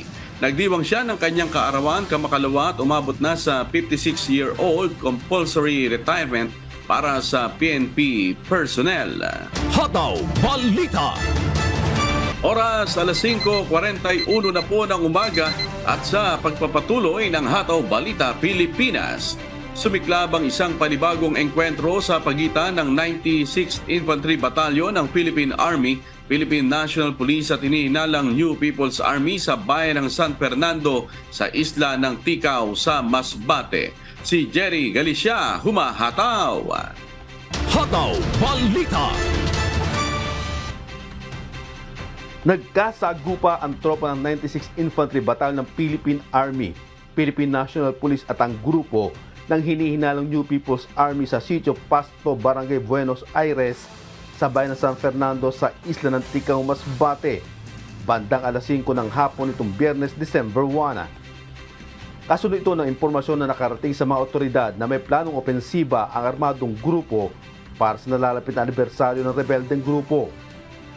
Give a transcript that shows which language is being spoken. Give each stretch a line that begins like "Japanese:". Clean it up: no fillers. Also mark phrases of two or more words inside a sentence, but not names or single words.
Filipino: Nagdiwang siya ng kanyang kaarawan kamakalawa at umabot na sa
English: 56-year-old compulsory retirement
Filipino: para sa PNP personnel. Hataw Balita. Oras 5:41 na po ng umaga at sa pagpapatuloy ng Hataw Balita Pilipinas. Sumiklab ang isang panibagong engkwentro sa pagitan ng 96th Infantry Battalion ng Philippine Army, Philippine National Police at hinihinalang New People's Army sa bayan ng San Fernando sa isla ng Ticao sa Masbate. Si Jerry Galicia, humahataw. Hataw Balita. Nagkasagupa ang tropa ng 96th Infantry Battalion ng Philippine Army, Philippine National Police at ang grupo ng hinihinalang New People's Army sa Sitio Pasto, Barangay Buenos Aires, sa bayan ng San Fernando sa isla ng Ticao, Masbate, bandang alas 5 ng hapon nitong Biyernes, December 1. Kasunod ito ng impormasyon na nakarating sa mga otoridad na may planong opensiba ang armadong grupo para sa nalalapit na anibersaryo ng rebeldeng grupo.